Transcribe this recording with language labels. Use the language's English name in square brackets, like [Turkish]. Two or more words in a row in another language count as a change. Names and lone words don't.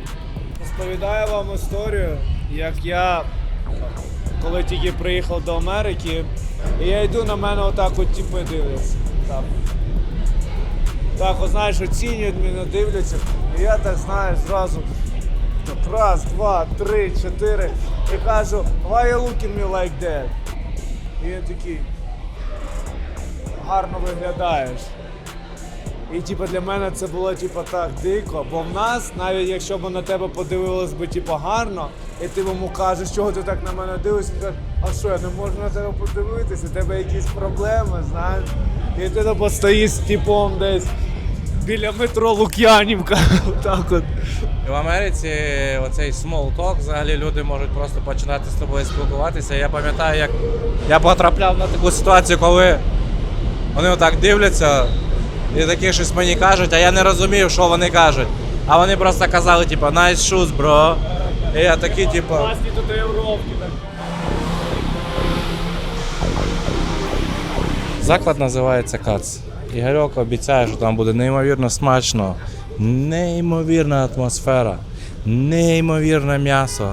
[Ukrainian] Розповідаю вам історію, як я, коли тільки приїхав до Америки, і я йду, на мене отак от типи дивляться. Так, от, знаєш, оцінюють мене, дивляться, і я так, знаєш, зразу так, раз, два, три, чотири, і кажу, [English] why you looking me like that? [Ukrainian] І він такий, гарно виглядаєш. І типу, для мене це було типу, так дико, бо в нас, навіть якщо б на тебе подивилось би типу, гарно, і ти йому кажеш, чого ти так на мене дивишся, він каже, а що, я не можу на тебе подивитися, у тебе якісь проблеми, знаєш. І ти типу, стоїш з типом десь біля метро Лук'янівка, отак от. В Америці оцей [English] small talk, [Ukrainian] взагалі люди можуть просто починати з тобою спілкуватися. Я пам'ятаю, як я потрапляв на таку ситуацію, коли вони отак дивляться і такі щось мені кажуть, а я не розумів, що вони кажуть. А вони просто казали, типу, [English] nice shoes, bro. [Ukrainian] І я такий, типу... Класні татуїровки. Заклад називається Кац. Ігорьок обіцяє, що там буде неймовірно смачно, неймовірна атмосфера, неймовірне м'ясо.